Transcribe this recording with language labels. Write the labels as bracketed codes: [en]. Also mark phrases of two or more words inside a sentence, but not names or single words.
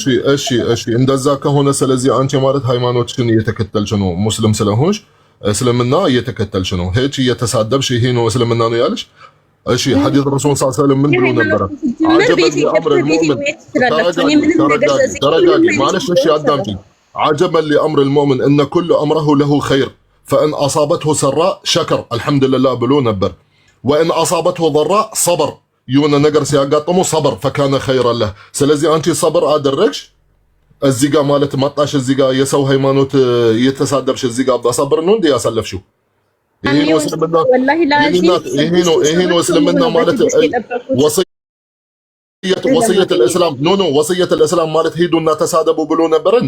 [am] እሺ እንደዛ ከሆነ ስለዚህ አንቺ ማለት ሃይማኖትሽን እየተከተልሽ ነው። ሙስሊም ስለሆንሽ እስልምና እየተከተልሽ ነው። ሄች እየተሳደብሽ ይሄ ነው እስልምና ነው ያለሽ። እሺ [ar] حديث رسول صلى الله عليه وسلم [am] ምን ብሎ ነበር? ተረጋጊ ማለሽ። እሺ አዳምጪ። [ar] عجبا لأمر المؤمن إن كل أمره له خير فإن أصابته سراء شكر الحمد لله [am] ብሎ ነበር። [ar] وإن أصابته ضراء صبر [am] የሆነ ነገር ሲያጋጥመው صبر [ar] فكان خيرا له። [am] ስለዚህ አንቺ صبر አደረግሽ። እዚህ ጋር ማለት መጣሽ፣ እዚህ ጋር የሰው ሃይማኖት እየተሳደብሽ እዚህ ጋር በصبر ነው እንዴ ያሳለፍሽው? ይሄ ነው እስልምና ማለት [ar] وصية الاسلام [am] ኖ [ar] وصية الاسلام [am] ማለት ሄዱና ተሳደቡ ብሎ ነበር እንዴ?